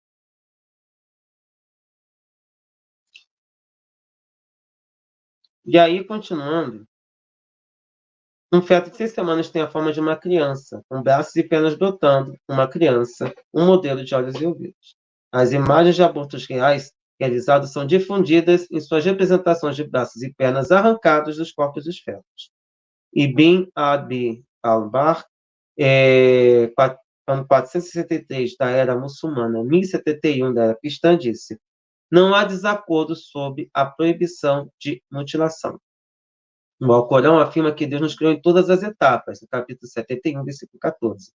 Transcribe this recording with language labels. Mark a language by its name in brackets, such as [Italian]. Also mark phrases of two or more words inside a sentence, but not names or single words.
[Portuguese] E aí, continuando, um feto de 6 semanas tem a forma de uma criança, com braços e pernas brotando, uma criança, um modelo de olhos e ouvidos. As imagens de abortos reais realizados são difundidas em suas representações de braços e pernas arrancados dos corpos dos fetos. Ibn Abi al-Bar, ano 463 da era muçulmana, 1071 da era cristã, disse: não há desacordo sobre a proibição de mutilação. O Alcorão afirma que Deus nos criou em todas as etapas, no capítulo 71, versículo 14.